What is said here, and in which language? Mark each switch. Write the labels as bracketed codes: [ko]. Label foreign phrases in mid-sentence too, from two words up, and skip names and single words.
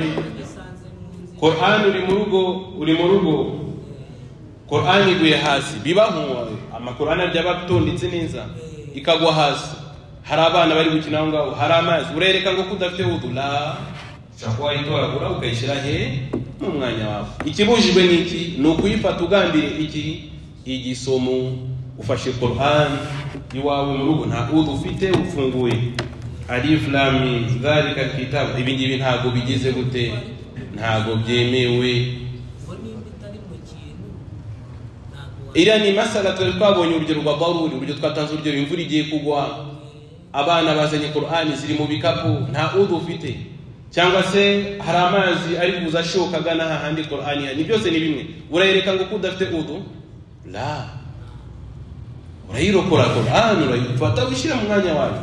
[rw] Qur'an uri mu rugo Qur'an iguye hasi bibaho amakur'an arya batondetse neza ikagwa hasi, hari abana bari gukina ngaho, hari amazi, urereka ngo kudafite ubu la chakwa itoragura ukayishira he mu mwanya wawe. Ikibujijwe niki no kuyifata ugambire iki igisomo ufashe Qur'an iwawe mu rugo nta udu ufite ufunguye [ar] الم ذلك الكتاب, [rw] ibingibi ntago bigize gute ntago byemewe. Ira ni masala twabonye urugero rwa daruri, urugero twatanze urugero imvura igiye kugwa abana bazanye Qur'an ziri mu bikapu nta udu ufite, cyangwa se hari amazi ari kuza shoka gana handi Qur'an ni byose ni bimwe, urayereka ngo kudafite udu la urayirokora Qur'an urayifata wishira mu mwanya wawe.